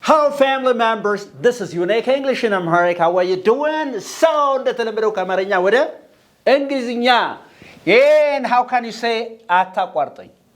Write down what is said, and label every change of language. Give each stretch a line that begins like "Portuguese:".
English: Hello family members, this is Unique English in Amharic. How are you doing?
Amharic: So, እንደተለመደው ከአማርኛ ወደ እንግሊዝኛ.
English: And how can you say
Amharic: አታቋርጠኝ?